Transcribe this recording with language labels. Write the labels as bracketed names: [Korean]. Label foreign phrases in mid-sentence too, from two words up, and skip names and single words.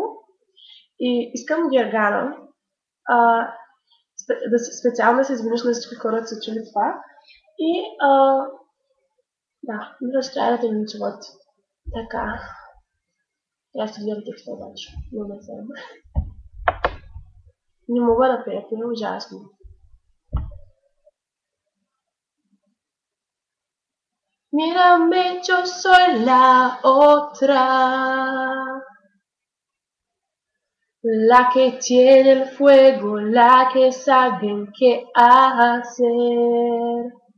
[Bulgarian] И искам Гергана специално да се извиниш на всички хора, да са чули това. И да, мисля, че трябва да те ми живот. Така. Аз ще гледам текста обаче. Но не съм. Не мога да пея, е ужасно. [Spanish] Mírame, yo soy la otra, la que tiene el fuego, la que sabe qué hacer.